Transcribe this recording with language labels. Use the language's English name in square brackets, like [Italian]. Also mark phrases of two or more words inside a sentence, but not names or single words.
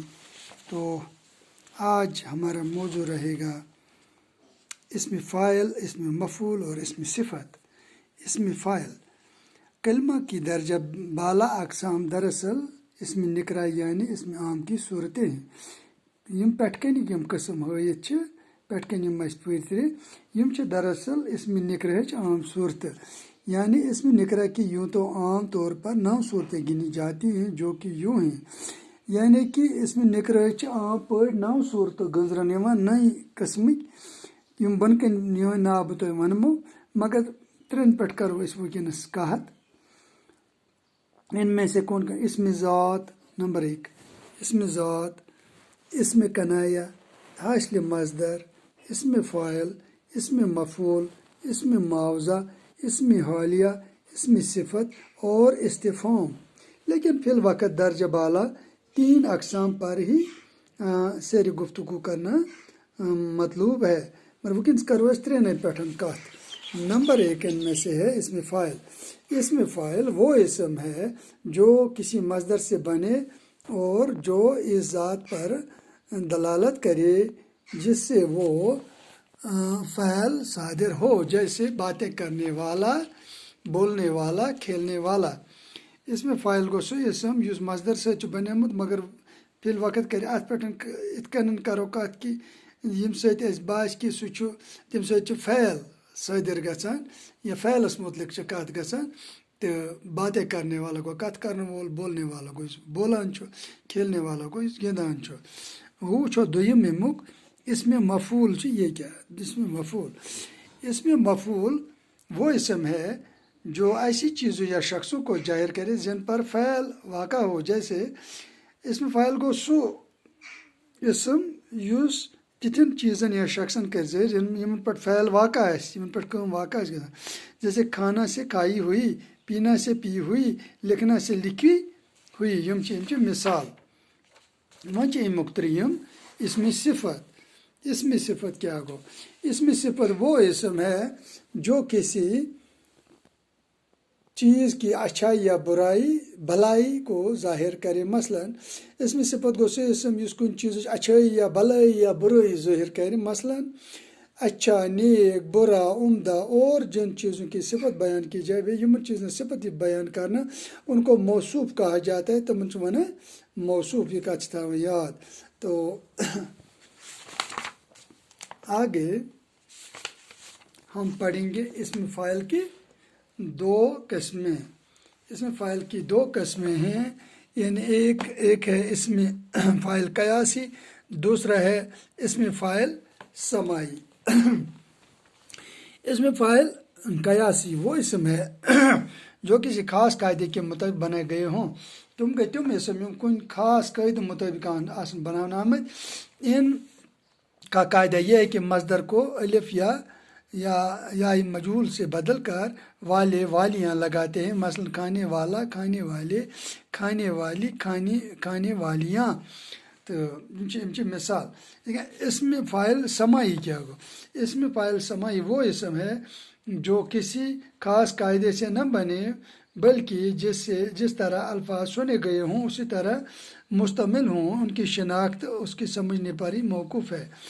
[Urdu] تو آج ہمارا موضوع رہے گا اسم فاعل، اسم مفعول اور اسم صفت۔ اسم فاعل کلمہ کی درجہ بالا اقسام دراصل اسم نکرہ یعنی اسم عام کی صورتیں ہیں۔ [Kashmiri] یم پٮ۪ٹھ کنِکۍ یم قسم ہٲیِتھ چھِ پٮ۪ٹھ کَنۍ یم اَسہِ پٔرۍ یم چھِ دراصل اسم نکرہٕچ عام صورتیں، [Urdu] یعنی اسم نکرہ کی یوں تو عام طور پر 9 صورتیں گنی جاتی ہیں جو کہ یوں ہیں، [Kashmiri] یعنی کہ اسم نکرہٕچ عام پٲٹھۍ 9 صورتہٕ گٔنٛزران یِوان 9 قٕسمٕکۍ یم بۄنہٕ کَنۍ یِہٕنٛدۍ ناو بہٕ تۄہہِ وَنمو، مگر 3 پٮ۪ٹھ کَرو أسۍ وٕنکٮ۪نَس کَتھ۔ [Urdu] ان میں سے کون کون؟ اسم ذات نمبر 1، اسم ذات، اسم کنایہ، حاصل مصدر، اسم فاعل، اسم مفعول، اسم معاوضہ، اسم حالیہ، اسم صفت اور استفہام۔ لیکن فی الوقت درجہ بالا 3 اقسام پر ہی سیر گفتگو کرنا مطلوب ہے، [Kashmiri] مگر وٕنکٮ۪نس کرو أسۍ 3 پٮ۪ٹھ کَتھ۔ [Urdu] نمبر 1 ان میں سے ہے اسم فاعل۔ اسم فاعل وہ اسم ہے جو کسی مصدر سے بنے اور جو اس ذات پر دلالت کرے جس سے وہ فعل صادر ہو، جیسے باتیں کرنے والا، بولنے والا، کھیلنے والا۔ [Kashmiri] اسم فاعل گوٚو سُہ اسم یُس مصدر سۭتۍ چھُ بنیومُت مگر فی الوقت کرِ اَتھ پٮ۪ٹھ یِتھ کٔنۍ کرو کَتھ کہِ ییٚمہِ سۭتۍ اَسہِ باسہِ کہِ سُہ چھُ تَمہِ سۭتۍ چھُ فعل صٲدِر گژھان یا فعلس متعلق چھِ کَتھ گژھان، تہٕ [Urdu] باتیں کرنے والا [Kashmiri] گوٚو کَتھ کرن وول، [Urdu] بولنے والا [Kashmiri] گوٚو یُس بولان چھُ، [Urdu] کھیلنے والا [Kashmiri] گوٚو یُس گِنٛدان چھُ۔ وۄنۍ وٕچھو دوٚیِم امیُک اسم مفعول چھُ [Urdu] یہ کیا؟ اسم مفعول، اسم مفعول وہ اسم ہے جو ایسی چیزوں یا شخصوں کو ظاہر کرے جن پر فعل واقع ہو، جیسے [Kashmiri] اسم فاعل گوٚو سُہ اسم یُس تِتھٮ۪ن چیٖزن یا شخصن کرِ ظٲہر یِمن پٮ۪ٹھ فعل واقع آسہِ، یِمن پٮ۪ٹھ کٲم واقع آسہِ گژھان، [Urdu] جیسے کھانا سے کھائی ہوئی، پینا سے پی ہوئی، لکھنا سے لکھی ہوئی، [Kashmiri] یم چھِ مثال۔ وۄنۍ چھِ امیُک ترٛیٚیِم اسم صفت۔ اسم صفت کیا گوٚو؟ [Urdu] اسم صفت وہ اسم ہے جو کسی چیز کی اچھائی یا برائی، بھلائی کو ظاہر کرے۔ [Kashmiri] مثلاً اسم صفت گوٚو سُہ اسم یُس کُنہِ چیٖزٕچ اچھٲیی یا بھلٲیی یا برٲیی ظٲہر کرِ۔ [Urdu] مثلاً اچھا، نیک، برا، عمدہ اور جن چیزوں کی صفت بیان کی جائے، [Kashmiri] یِمن چیٖزن صفت یہِ [Urdu] بیان کرنا ان کو موصوف کہا جاتا ہے، [Kashmiri] تِمن چھِ ونان موصوف۔ یہ کتھ چھِ تھاوٕنۍ یاد۔ [Urdu] تو آگے ہم پڑھیں گے اسم فاعل کی 2 قسمیں۔ اسم فاعل کی 2 قسمیں ہیں، یعنی ایک ہے اسم فاعل قیاسی، دوسرا ہے اسم فاعل سماعی۔ اسم فاعل قیاسی وہ اسم ہے جو کسی خاص قاعدے کے مطابق بنائے گئے ہوں۔ [Kashmiri] تم گٔے تِم اسم یِم کُنہِ خاص قٲیدٕ مطٲبق آسن بناونہٕ آمٕتۍ۔ [Urdu] ان کا قاعدہ یہ ہے کہ مصدر کو الف یا مجہول سے بدل کر والے، والیاں لگاتے ہیں۔ مثلاً کھانے والا، کھانے والے، کھانے والی، کھانے والیاں، تو [Kashmiri] یم چھِ مثال۔ [Urdu] اسم فاعل سماعی کیا گو؟ اسم فاعل سماعی وہ اسم ہے جو کسی خاص قاعدے سے نہ بنے بلکہ جس طرح الفاظ سنے گئے ہوں اسی طرح مشتمل ہوں، ان کی شناخت اس کی سمجھنے پر ہی موقوف ہے۔